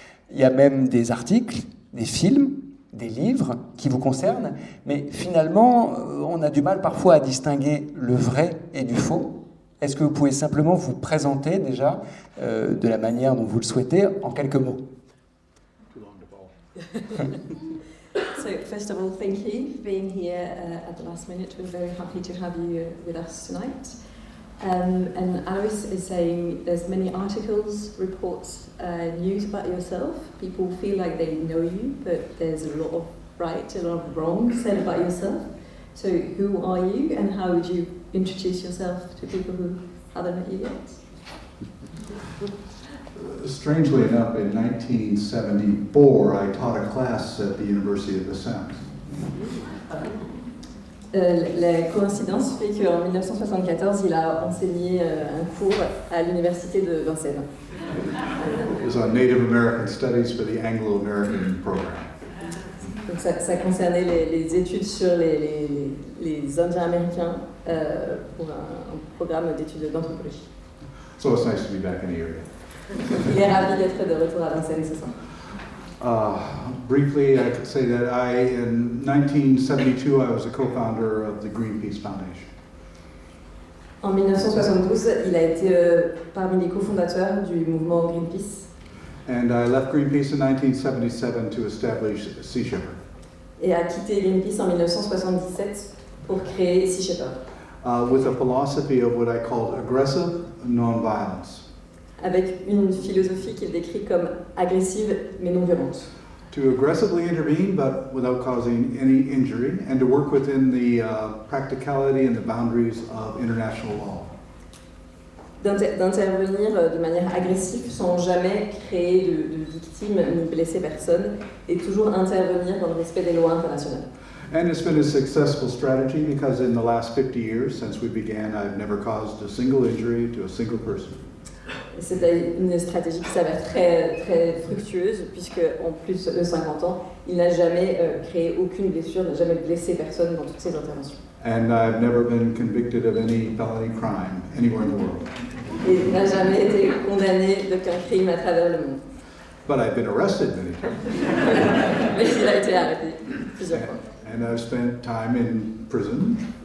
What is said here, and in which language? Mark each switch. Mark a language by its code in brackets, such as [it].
[fr] Il y a même des articles, des films, des livres qui vous concernent, mais finalement, on a du mal parfois à distinguer le vrai et du faux. Est-ce que vous pouvez simplement vous présenter déjà de la manière dont vous le souhaitez, en quelques mots? [en] So first of all, thank you for being here at the last minute. We're very happy to have you with us tonight. And Alois is saying there's many articles, reports, news about yourself. People feel like they know you, but there's a lot of right, a lot of wrong said about yourself. So who are you, and how would you introduce yourself to people who haven't met you yet? Strangely enough, in 1974, I taught a class at the University of Vincennes. [fr] La coïncidence fait qu'en 1974, il a enseigné un cours à l'université de Vincennes. [en] It was on Native American Studies for the Anglo-American program. [fr] Donc ça concernait les études sur les Indiens américains pour un programme d'études d'anthropologie. [en] So it's nice to be back in the area. [fr] Il est ravi d'être de retour à Vincennes ce soir. [en] Briefly, I could say that in 1972, I was a co-founder of the Greenpeace Foundation. [fr] En 1972, il a été parmi les cofondateurs du mouvement Greenpeace. [en] And I left Greenpeace in 1977 to establish Sea Shepherd. [fr] Et a quitté Greenpeace en 1977 pour créer Sea Shepherd. [en] With a philosophy of what I called aggressive non-violence. [fr] Avec une philosophie qu'il décrit comme agressive mais non violente. [en] To aggressively intervene but without causing any injury, and to work within the practicality and the boundaries of international law. [fr] D'intervenir de manière agressive sans jamais créer de victimes ni blesser personne, et toujours intervenir dans le respect des lois internationales. [en] And it's been a successful strategy because in the last 50 years since we began, I've never caused a single injury to a single person. [fr] C'est une stratégie qui s'avère très, très fructueuse, puisque en plus de 50 ans, il n'a jamais créé aucune blessure, n'a jamais blessé personne dans toutes ses interventions. [en] And I've never been convicted of any felony crime anywhere in the world. [fr] Et il n'a jamais été condamné d'aucun crime à travers le monde. [en] But I've been arrested many times. [fr] Mais il a été arrêté plusieurs fois. [en] And I've spent time in prison.